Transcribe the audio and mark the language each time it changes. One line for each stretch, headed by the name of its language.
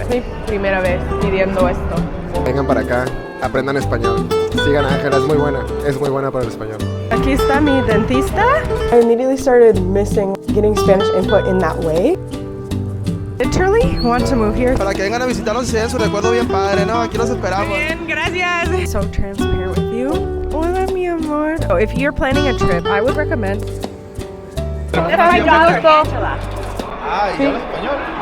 Spanish: Es mi primera vez pidiendo esto. Vengan para acá, aprendan español. Sigan a Ángela, es muy buena para el español. Aquí está mi dentista.
English: I immediately started missing getting Spanish input in that way. Literally want to move here.
Spanish: Para que vengan a visitarnos y se den su recuerdo bien padre, ¿no? Aquí los esperamos. Bien, gracias.
English: So transparent with you.
Spanish: Hola, mi amor.
English: So if you're planning a trip, I would recommend.
Spanish: Ah, ¿y habla español?